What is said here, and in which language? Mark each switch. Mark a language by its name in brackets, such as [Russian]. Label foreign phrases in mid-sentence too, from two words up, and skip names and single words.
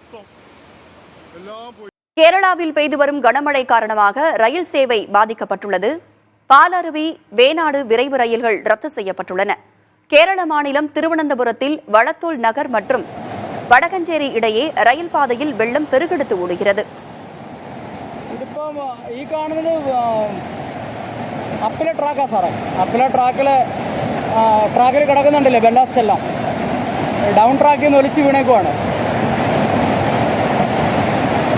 [Tamil] கேரளாவில் பெய்து வரும் கனமழை காரணமாக ரயில் சேவை பாதிக்கப்பட்டுள்ளது. பாலருவி, வேணாடு விரைவு ரயில்கள் ரத்து செய்யப்பட்டுள்ளன. கேரள மாநிலம் திருவனந்தபுரத்தில் வளத்தூல் நகர் மற்றும் வடகஞ்சேரி இடையே ரயில் பாதையில் வெள்ளம் பெருக்கெடுத்து ஓடுகிறது. [Malayalam] ട്രാക്കിൽ കിടക്കുന്നുണ്ടല്ലേ ബെല്ലാസ്റ്റ് എല്ലാം ഡൗൺ ട്രാക്കിൽ നിന്ന് ഒലിച്ച് വീണേക്കുവാണ്.